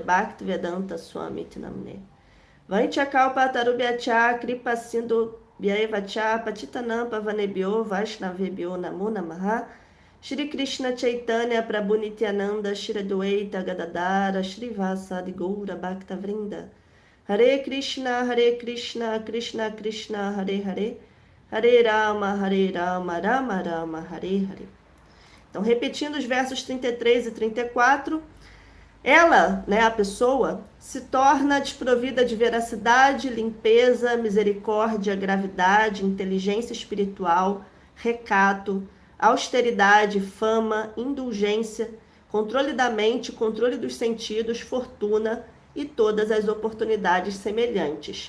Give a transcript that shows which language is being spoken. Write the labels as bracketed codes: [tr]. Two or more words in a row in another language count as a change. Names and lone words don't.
[sa] Bhakti Vedanta Swami Tinamne Vanchakalpa Tarubhyacha Kripa Sindhu Vyaivacha Patitanam Pavanebhyo Vaishnavebhyo Namo Namaha Shri Krishna Chaitanya Prabhu Nityananda Shri Adwaita Gadadara Shri Vasadi Goura Bhakta Vrinda Hare Krishna Krishna Krishna Hare Hare Hare Rama Rama Rama Hare Hare. [pt] Então, repetindo os versos 33 e 34, ela, né, a pessoa, se torna desprovida de veracidade, limpeza, misericórdia, gravidade, inteligência espiritual, recato, austeridade, fama, indulgência, controle da mente, controle dos sentidos, fortuna e todas as oportunidades semelhantes.